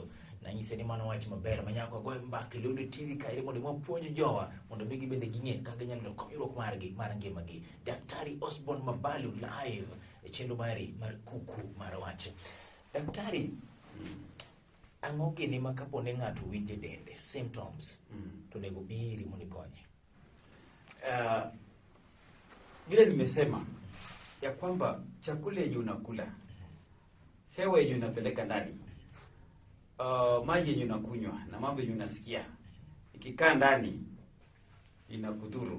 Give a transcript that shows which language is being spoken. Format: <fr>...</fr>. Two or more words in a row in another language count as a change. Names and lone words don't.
<luo>Nanyise ni mano wach maber manyako goyo mbaka Lolwe TV kaeri mondo mapuonj jowa mondo migi bende ging'e kaka ginyalo konyruok margi mar ngimagi. Daktari Osborn Mabalu live e chenro mar Kuku Mar Wach. Daktari, ang'o gini ma kapone ng'ato winje dende symptoms to nego biri mondo ikonye?</luo> <sw>Vile nimesema ya kwamba chakula yenye unakula, hewa yenye unapeleka ndani, maji yenye unakunywa na mambo yenye unasikia ikikaa ndani inakudhuru.</sw>